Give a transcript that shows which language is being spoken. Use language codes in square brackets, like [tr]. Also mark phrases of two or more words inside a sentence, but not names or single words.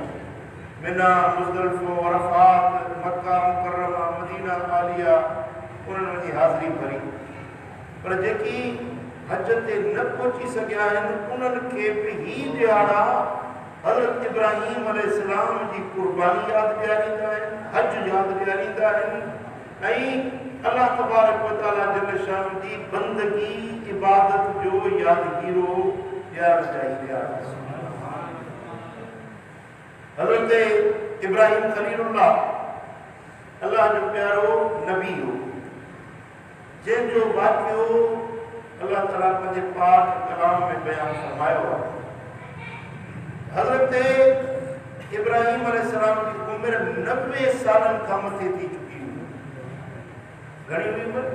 [sd] मिना, मुज़दलिफ़ो, अरफात, मक्का मुकर्रमा, मदीना आलिया उन्हनि वञी हाज़िरी भरी। पर जेकी हज ते न पहुची सघिया आहिनि उन्हनि खे बि ही ॾियारा हज़रत इब्राहीम अलैहिस्सलाम जी कुर्बानी यादि ॾियारींदा आहिनि, हज यादि ॾियारींदा आहिनि ऐं [ar] الله تبارك و تعالى جل شان [sd] जी बंदगी इबादत जो यादगीरो ॾियारणु चाहिए। हज़रत इब्राहीम खलीलुल्लाह अल्लाह जो प्यारो नबी हो, जंहिंजो वाक़ियो अल्लाह ताला पंहिंजे पाक कलाम में बयान फरमायो आहे। हज़रत इब्राहीम अलैहिस्सलाम जी उम्र 90 सालनि खां मथे थी चुकी हुई। घणी हुई उम्र?